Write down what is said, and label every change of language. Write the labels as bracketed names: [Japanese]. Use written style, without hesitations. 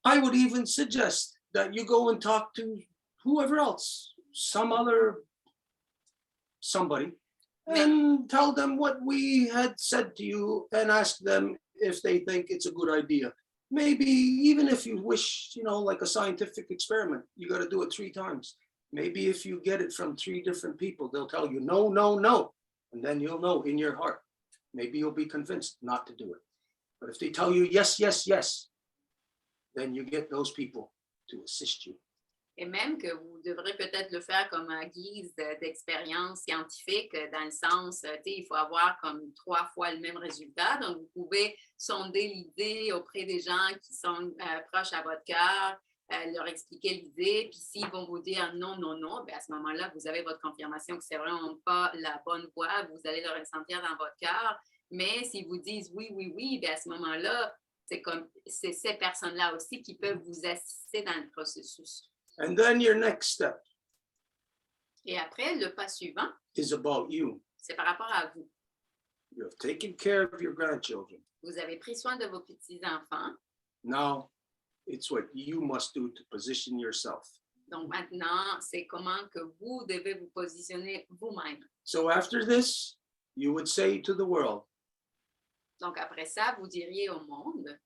[English] I would even suggest that you go and talk to whoever else, somebody, and tell them what we had said to you and ask them if they think it's a good idea. Maybe even if you wish, like a scientific experiment, you got to do it 3 times. Maybe if you get it from 3 different people, they'll tell you no, no, no. And then you'll know in your heart. Maybe you'll be convinced not to do it. But if they tell you yes, yes, yes, then you get those people to assist you. [French] Et même que vous devrez peut-être le faire comme à guise d'expérience scientifique, dans le sens, il faut avoir comme 3 fois le même résultat. Donc, vous pouvez sonder l'idée auprès des gens qui sont proches à votre cœur, leur expliquer l'idée, puis s'ils vont vous dire non, non, non, bien à ce moment-là, vous avez votre confirmation que c'est vraiment pas la bonne voie, vous allez le ressentir dans votre cœur. Mais s'ils vous disent oui, oui, oui, bien à ce moment-là, c'est ces personnes-là aussi qui peuvent vous assister dans le processus. [English] And then your next step [French] Et après, le pas suivant, [English] is about you. [French] c'est par rapport à vous. [English] You have taken care of your grandchildren. [French] Vous avez pris soin de vos petits-enfants. [English] Now it's what you must do to position yourself. [French] Donc maintenant, c'est comment que vous devez vous positionner vous-même. [English] So after this, you would say to the world [French] Donc après ça, vous diriez au monde